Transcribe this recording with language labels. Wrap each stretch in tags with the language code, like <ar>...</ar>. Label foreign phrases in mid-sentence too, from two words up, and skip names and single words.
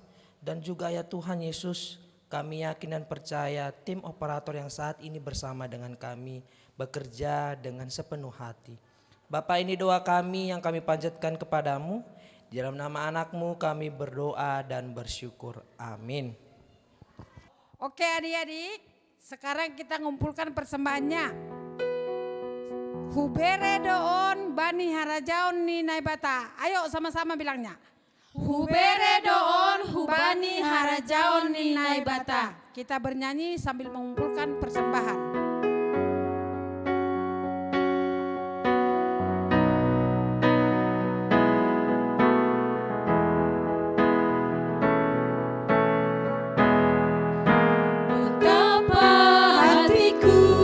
<id>Dan juga ya Tuhan Yesus, kami yakin dan percaya tim operator yang saat ini bersama dengan kami bekerja dengan sepenuh hati. Bapak, ini doa kami yang kami panjatkan kepadamu. Di dalam nama anakmu kami berdoa dan bersyukur. Amin. Oke adik-adik, sekarang kita ngumpulkan persembahannya.</id> <bts>Hubere doon bani harajaon ni naibata.</bts> <id>Ayo sama-sama bilangnya.</id> <bts>Hubere doon hubani harajaon ni naibata.</bts> <id>Kita bernyanyi sambil mengumpulkan persembahan. Betapa hatiku</id>